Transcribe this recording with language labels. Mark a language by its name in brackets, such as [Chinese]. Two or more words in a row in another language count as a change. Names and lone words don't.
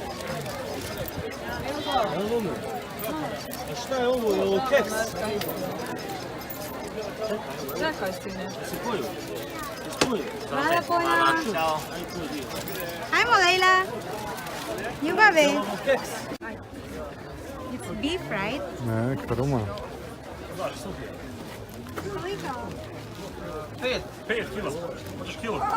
[Bosnian] Šta je ovo? Je ovo keks? Čekaj si ne. Hvala puno. Ćao. Ajmo, Leila. Ljubavi. Keks. [English] It's beef, right? [Bosnian] Ne, kruma. Koliko? 5 kilo.